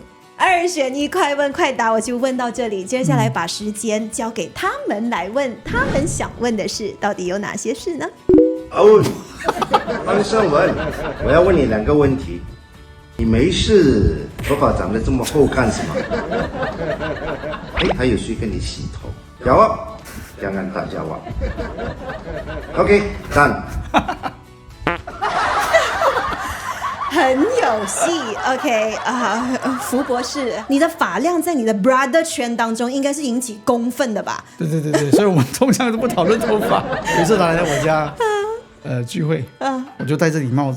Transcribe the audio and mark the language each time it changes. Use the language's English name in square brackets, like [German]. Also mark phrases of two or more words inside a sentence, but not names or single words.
[Chinese] 2 选1，快问快答，我就问到这里。接下来把时间交给他们来问他们想问的事，到底有哪些事呢？方胜文，我要问你2个问题。你没事，头发长得这么厚干什么？还有谁跟你洗头 ？ [Malay] Jawab, jangan tak jawab. [English] OK, done. [Chinese] 很有戏 ，OK 福博士，你的发量在你的 brother 圈当中应该是引起公愤的吧？对，所以我们通常都不讨论头发。有一次他来我家聚会，我就戴这顶帽子，